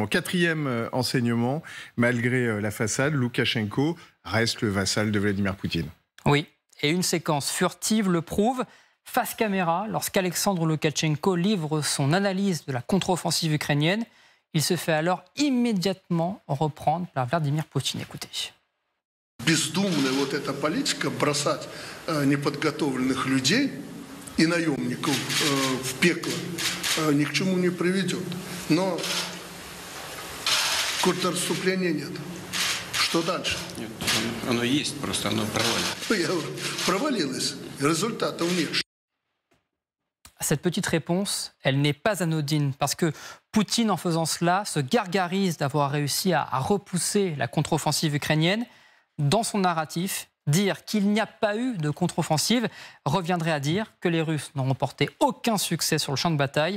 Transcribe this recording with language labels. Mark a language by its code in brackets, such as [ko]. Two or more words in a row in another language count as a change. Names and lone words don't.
[fr] Quatrième enseignement, malgré la façade, Loukachenko reste le vassal de Vladimir Poutine. Oui, et une séquence furtive le prouve. Face caméra, lorsqu'Alexandre Loukachenko livre son analyse de la contre-offensive ukrainienne, il se fait alors immédiatement reprendre par Vladimir Poutine. Écoutez. [ru] Бездумная вот эта политика бросать неподготовленных людей и наемников в пекло ни к чему не приведет. Но контрнаступления нет. Что дальше? Нет, оно есть, просто оно провалилось. Провалилось. Результатов нет. [fr] Cette petite réponse, elle n'est pas anodine parce que Poutine, en faisant cela, se gargarise d'avoir réussi à repousser la contre-offensive ukrainienne. Dans son narratif, dire qu'il n'y a pas eu de contre-offensive reviendrait à dire que les Russes n'ont remporté aucun succès sur le champ de bataille.